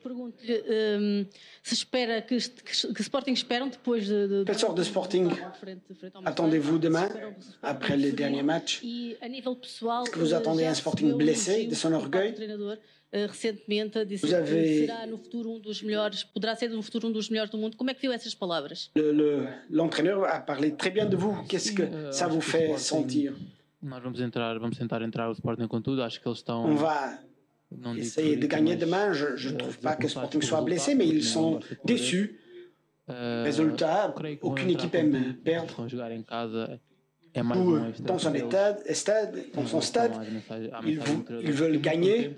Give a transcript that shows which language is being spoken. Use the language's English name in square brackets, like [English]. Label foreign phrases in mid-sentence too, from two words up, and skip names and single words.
[French] Quelle sorte de Sporting attendez-vous demain, après les derniers matchs? Est-ce que vous attendez un Sporting blessé de son orgueil? Vous avez l'entraîneur a parlé très bien de vous. Qu'est-ce que ça vous fait sentir? [Portuguese] Nós vamos tentar entrar o Sporting com tudo. Acho que eles estão. [French] On va essayer de gagner demain. Je ne trouve pas que Sporting soit blessé, mais ils sont déçus. Résultat, aucune équipe aime perdre. Ou dans son stade, ils veulent gagner.